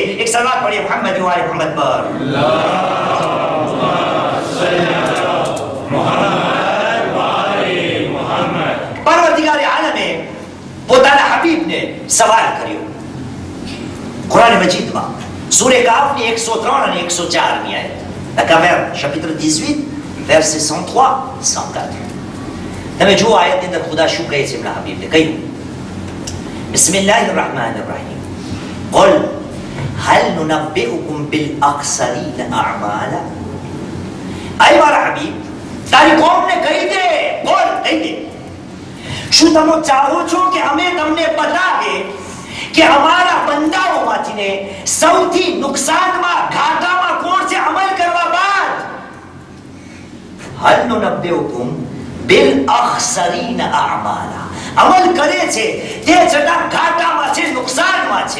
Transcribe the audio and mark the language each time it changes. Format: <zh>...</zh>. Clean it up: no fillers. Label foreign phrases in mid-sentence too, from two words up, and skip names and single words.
<gu>એક સલાત પઢીએ મુહમ્મદ વ આલે મુહમ્મદ પર. પરવરદિગારે આલમે પોતાના હબીબને સવાલ કર્યો. કુરાન મજીદમાં સૂરે કાફની 103 અને 104મી આયત,</gu> <fr>la Caverne chapitre 18 verset 103-104.</fr> <gu>તમે જુઓ આયતની અંદર ખુદા શું કહે છે એમના હબીબને. કહ્યું</gu> <ar>بسم الله الرحمن الرحيم. قل هل ننبئكم بالأخسرين أعمالا</ar> <gu>આય મારા હબીબ, તારી કોમને કહી દે, બોલ કહી દે, શું તમે ચાહો છો કે અમે તમને બતાવે કે અમારા બંદાઓમાંથી સૌથી નુકસાનમાં ઘાટામાં કોણ છે અમલ કરવા બાદ?</gu> <ar>هل ننبئكم بالأخسرين أعمالا,</ar> <gu>અમલ કરે છે તે છતાં ઘાટામાં છે, નુકસાનમાં છે.</gu>